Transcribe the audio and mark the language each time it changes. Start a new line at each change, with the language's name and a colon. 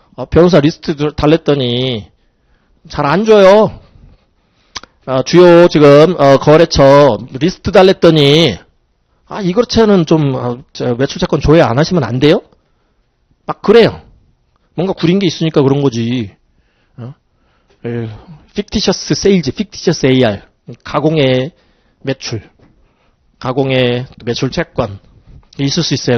Korean: 변호사 리스트 달랬더니 잘 안 줘요. 주요 지금 거래처 리스트 달랬더니 이 거래처는 좀 매출채권 조회 안 하시면 안 돼요? 막 그래요. 뭔가 구린 게 있으니까 그런 거지.
English: fictitious sales, fictitious AR.
Korean: 가공의 매출. 가공의 매출 채권 있을 수 있어요.